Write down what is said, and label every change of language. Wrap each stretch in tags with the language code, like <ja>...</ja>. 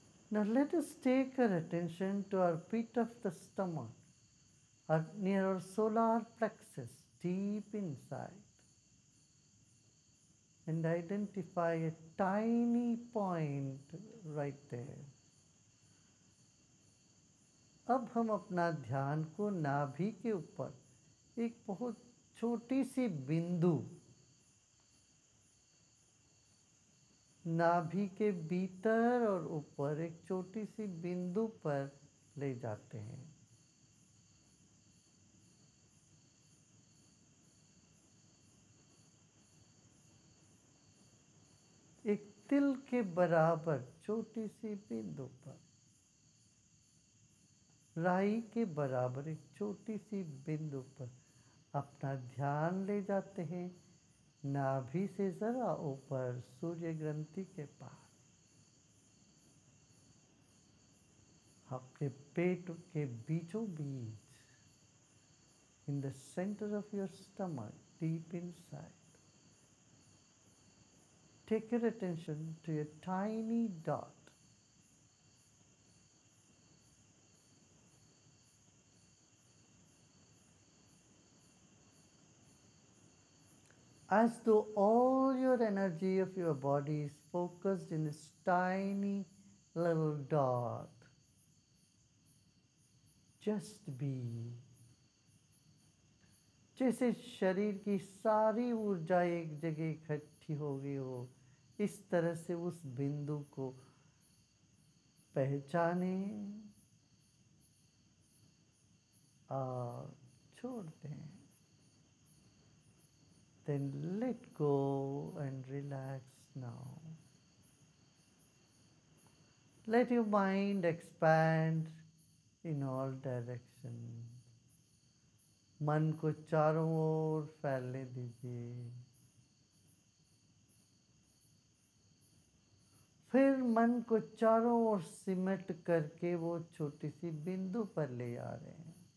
<en>Now let us take our attention to our pit of the stomach, or near our solar plexus, deep inside, and identify a tiny point right there.</en> <hi>अब हम अपना ध्यान को नाभि के ऊपर एक बहुत छोटी सी बिंदु, नाभि के भीतर और ऊपर एक छोटी सी बिंदु पर ले जाते हैं। एक तिल के बराबर छोटी सी बिंदु पर, राई के बराबर एक छोटी सी बिंदु पर अपना ध्यान ले जाते हैं, नाभि से जरा ऊपर सूर्य ग्रंथि के पास, अपने पेट के बीचों बीच</hi> <en>in the center of your stomach, deep inside. Take your attention to a tiny dot. As though all your energy of your body is focused in this tiny little dot. Just be.</en> <hi>जैसे शरीर की सारी ऊर्जा एक जगह इकट्ठी हो गई हो, इस तरह से उस बिंदु को पहचाने और छोड़ दें.</hi> <en>Then let go and relax now. Let your mind expand in all directions.</en> <hi>मन को चारों ओर फैलने दीजिए. फिर मन को चारों ओर सिमट करके वो छोटी सी बिंदु पर ले आ रहे हैं.</hi>